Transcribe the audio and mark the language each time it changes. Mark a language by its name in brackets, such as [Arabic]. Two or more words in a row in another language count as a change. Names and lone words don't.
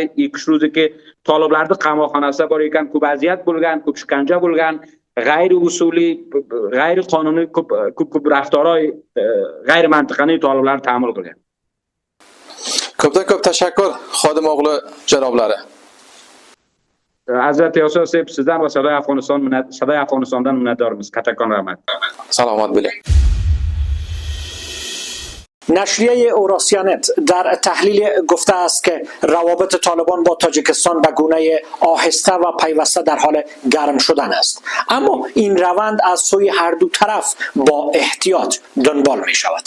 [Uzbek] 2 ro'ziki toliblarni qamoqxonasida bor ekan, ko'p aziyat bo'lgan, ko'p shikanja bo'lgan, g'ayri usuliy, g'ayri qonuniy ko'p raftorlar, g'ayri mantiqali toliblar ta'mil qilgan. Ko'pdan ko'p tashakkur xodim o'g'li janoblari. Hazrat Yosef sizdan va Sadoy Afg'onistondan minnatdormiz. Kattakon rahmat. Salomat bo'ling. [Persian] نشریه اوراسیانت در تحلیل گفته است که روابط طالبان با تاجیکستان به گونه آهسته و پیوسته در حال گرم شدن است، اما این روند از سوی هر دو طرف با احتیاط دنبال می شود.